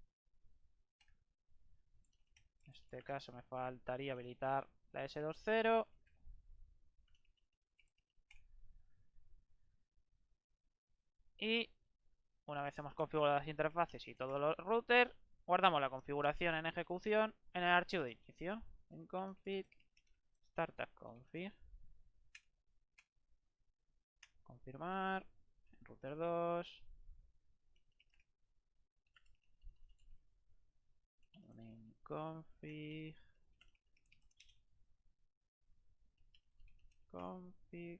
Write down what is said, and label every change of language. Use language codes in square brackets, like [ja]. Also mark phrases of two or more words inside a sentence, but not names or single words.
[es] En este caso me faltaría habilitar la S20. Y una vez hemos configurado las interfaces y todos los routers, guardamos la configuración en ejecución en el archivo de inicio. En config, [en] startup config. [es] Confirmar. En router 2. En config. Config.